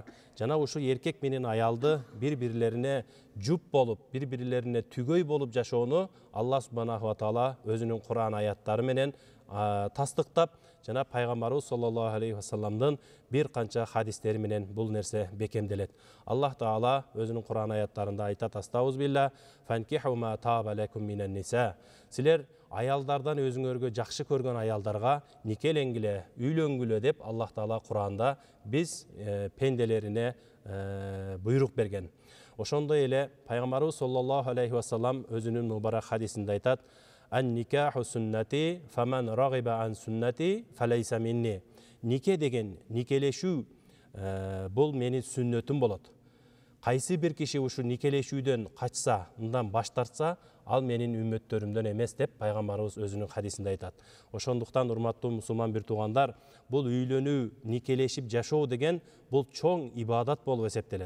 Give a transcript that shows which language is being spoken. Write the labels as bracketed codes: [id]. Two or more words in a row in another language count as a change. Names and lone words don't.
[ky] Жана ушу эркек менен аялды бири-бирлерине жуп болуп, бири-бирлерине түгөй болуп жашоону Аллах [ar] سبحانه وتعالى [ky] өзүнүн Кур'ан аяттары менен тастыктап, жана пайгамбарыбыз [ar] صلى الله عليه [ky] вассаламдын бир канча хадистери менен бул нерсе бекемделет. Аллах Таала өзүнүн Кур'ан аяттарында айтат: "Астагфирулла, [ar] فانكحوا ما طاب لكم من النساء". [ky] Силер аялдардан өзүңөргө жакшы көргөн аялдарга никелеңгиле, үйлөнгүлө деп Аллах Таала Кур'анда биз пенделерине буйрук берген. Ошондой эле пайгамбарыбыз [ar] صلى الله عليه وسلم [ky] өзүнүн мубарак хадисинде айтат: [ar] "النكاح سنتي فمن رغب عن سنتي فليس مني". [ky] Нике деген, никелешүү бул менин сүннөтүм болот. Кайсы бир киши ушу никелешүүдөн качса, мындан баш тартса, ал менин үммөттөрүмдөн эмес деп пайгамбарыбыз өзүнүн хадисинде айтат. Ошондуктан урматтуу мусулман бир туугандар, бул үйлөнүү, никелешип жашоо деген бул чоң ибадат болуп эсептелет.